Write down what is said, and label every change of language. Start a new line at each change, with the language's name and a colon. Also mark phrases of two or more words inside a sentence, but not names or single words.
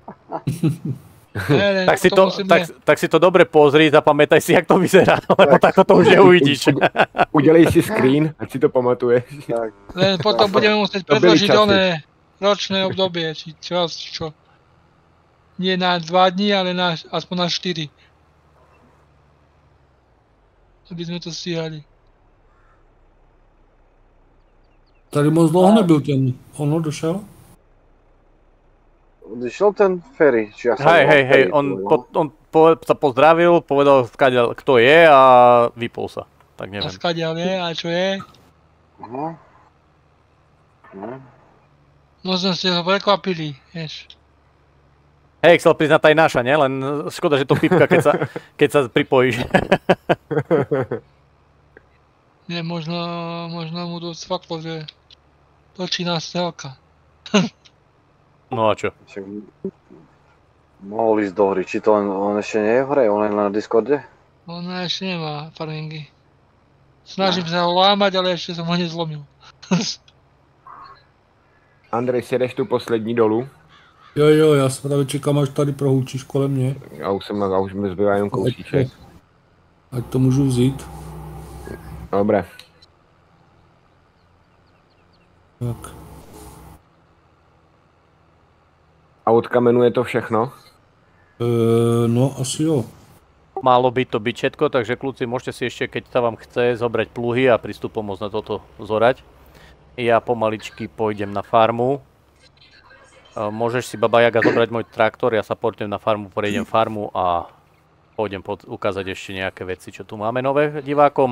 Slovak: Tak si to dobre pozri, zapamätaj si, jak to vyzerá, lebo takto to už neuvidíš.
Czech: Udělej si screen, ať si to pamatuješ.
Slovak: Len potom budeme musieť predložiť oné ročné obdobie, či čo. Nie na 2 dní, ale aspoň na 4. Aby sme to stíhali.
Czech: Tady moc dlouho nebyl ten, ono došel?
Slovak: Odišiel ten Ferry, či ja som... Hej, on sa pozdravil, povedal, kto je a vypol sa. Tak neviem. A skadiaľ je, a čo je? Aha. Možno ste ho prekvapili, vieš. Hej, chcel priznať aj naša, ne? Len škoda, že to pípka, keď sa pripojíš. Nie, možno mu dosť faklo, že točí nás celka. No a čo? Mohol ísť do hry, či to on ešte nie je v hre, on je na Discorde? On ešte nemá farmingy. Snažím sa ho lámať, ale ešte som ho nezlomil.
Czech: Andrej, sjedeš tu poslední dolů? Jo, já se právě čekám, až tady prohůčíš kolem mě. Já už mi zbývá jenom kousíček. Ať to můžu vzít.
Slovak: Dobre. Tak.
Czech: A od kamenu je to všechno? No, asi jo.
Slovak: Malo by to byť všetko, takže kľúci, môžete si ešte, keď sa vám chce, zobrať pluhy a prísť pomôcť na toto zorať. Ja pomaličky pôjdem na farmu. Môžeš si, Baba Jaga, zobrať môj traktor, ja sa pôjdem na farmu, prejdem farmu a pôjdem ukázať ešte nejaké veci, čo tu máme nové divákom.